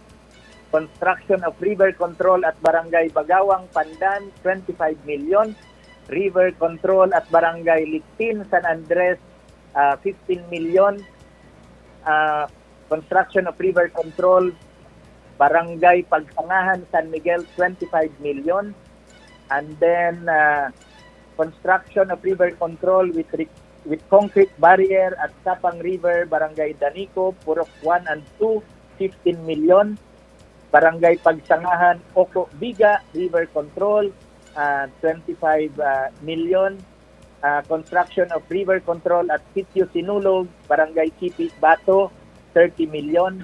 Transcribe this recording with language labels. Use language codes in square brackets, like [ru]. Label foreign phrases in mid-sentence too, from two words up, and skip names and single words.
[en] Construction of river control at Barangay Bagawang, Pandan, 25 million. River control at Barangay Litin, San Andres, 15 million. Construction of river control, Barangay Pagsangahan, San Miguel, 25 million. And then construction of river control with concrete barrier at Sapang River, Barangay Danico, Purok 1 and 2, 15 million. Barangay Pagsangahan, Oko, Biga, river control, 25 million. Construction of river control at Sitio Sinulog, Barangay Sipit, Bato, 30 million.